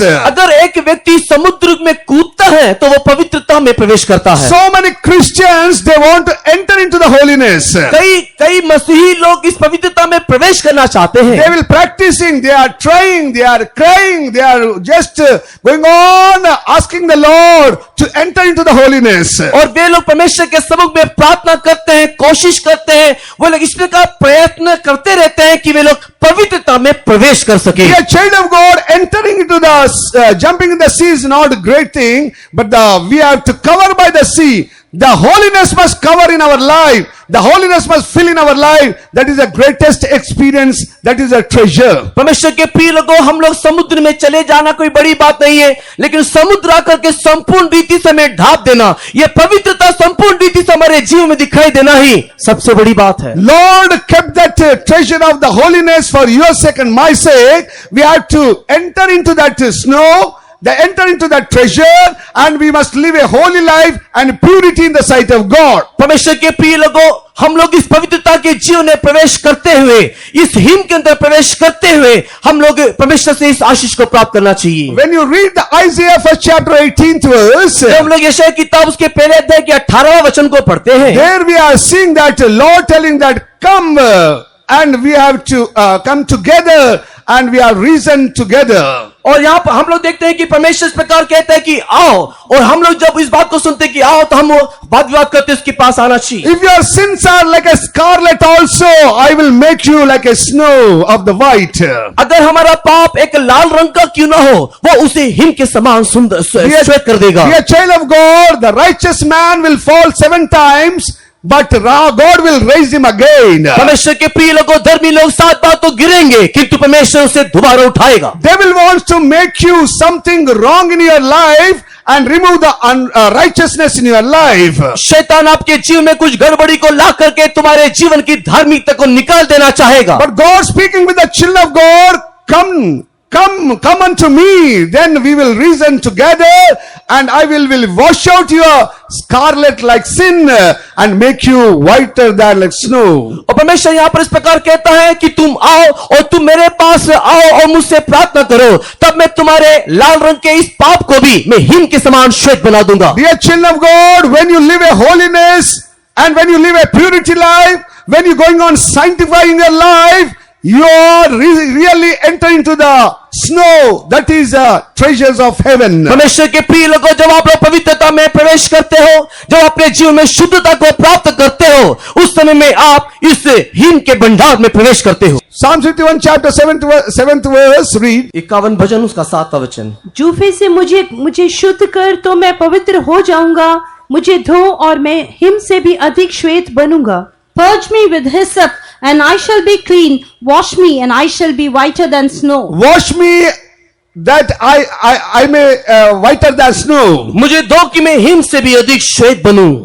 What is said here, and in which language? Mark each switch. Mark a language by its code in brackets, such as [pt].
[hi] अगर एक व्यक्ति समुद्र में कूदता है तो वो पवित्रता में प्रवेश करता है। [en] So many Christians, they want to enter into the holiness. [hi] कई मसीही लोग इस पवित्रता में प्रवेश करना चाहते हैं। [en] They will practicing, they are trying, they are crying, they are just going on asking the Lord to enter into the holiness. [hi] और वे लोग परमेश्वर के सम्मुख में प्रार्थना करते हैं, कोशिश करते हैं, वो लोग इस प्रकार प्रयत्न करते रहते हैं कि वे लोग पवित्रता में प्रवेश कर सके। [en] A child of God entering into the jumping in the sea is not a great thing, but we have to cover by the sea. The holiness must cover in our life. The holiness must fill in our life. That is the greatest experience. That is a treasure. [hi] परमेश्वर के प्रिय लोगों, हम लोग समुद्र में चले जाना कोई बड़ी बात नहीं है, लेकिन समुद्र आकर के संपूर्ण रीति से हमें ढाप देना, यह पवित्रता संपूर्ण रीति से हमारे जीवन में दिखाई देना ही सबसे बड़ी बात है। [en] Lord kept that treasure of the holiness for your sake and my sake. We have to enter into that snow. They enter into that treasure and we must live a holy life and purity in the sight of God. [hi] परमेश्वर के प्रिय लोगों, हम लोग इस पवित्रता के जीवन में प्रवेश करते हुए, इस हिम के अंदर प्रवेश करते हुए, हम लोग परमेश्वर से इस आशीष को प्राप्त करना चाहिए। [en] When you read the Isaiah first chapter 18th verse, [hi] जब हम लोग यशायाह की किताब उसके पहले अध्याय के 18वें वचन को पढ़ते हैं, [en] there we are seeing that Lord telling that come and we have to come together and we are reasoned together. [hi] और यहाँ पर हम लोग देखते हैं कि परमेश्वर इस प्रकार कहता है कि आओ, और हम लोग जब इस बात को सुनते हैं कि आओ, तो हम वाद विवाद करते उसके पास आना चाहिए। [en] If your sins are like a scarlet also, I will make you like a snow of the white. [hi] अगर हमारा पाप एक लाल रंग का क्यों ना हो, वो उसे हिम के समान सुंदर श्वेत कर देगा। [en] Be a child of God. The righteous man will fall 7 times, but God will raise him again. [hi] परमेश्वर के प्रिय लोगों, धर्मी लोग 7 बार तो गिरेंगे, किंतु परमेश्वर उसे दोबारा उठाएगा। [en] Devil wants to make you something wrong in your life and remove the unrighteousness in your life. [hi] शैतान आपके जीवन में कुछ गड़बड़ी को ला करके तुम्हारे जीवन की धार्मिकता को निकाल देना चाहेगा। [en] But God speaking with the children of God, come unto me, then we will reason together and I will wash out your scarlet like sin and make you whiter than like snow. [hi] और परमेश्वर यहाँ पर इस प्रकार कहता है कि तुम आओ और तुम मेरे पास आओ और मुझसे प्रार्थना करो, तब मैं तुम्हारे लाल रंग के इस पाप को भी मैं हिम के समान श्वेत बना दूंगा। [en] Dear children of God, when you live a holiness and when you live a purity life, when you going on sanctifying your life, you are really entering into the snow, that is treasures of heaven. [hi] परमेश्वर के प्रिय लोगों, जब आप लोग पवित्रता में प्रवेश करते हो, जब अपने जीवन में शुद्धता को प्राप्त करते हो, उस समय में आप इस हिम के भंडार में प्रवेश करते हो। [en] Psalm 51 chapter 7th verse read. [hi] 51 भजन उसका 7वां वचन। जूफे से मुझे शुद्ध कर तो मैं पवित्र हो जाऊंगा, मुझे धो और मैं हिम से भी अधिक श्वेत बनूंगा। [en] Purge me with hyssop and I shall be clean. Wash me and I shall be whiter than snow. Wash me that I may whiter than snow. [hi] मुझे दो कि मैं हिम से भी अधिक श्वेत बनूं।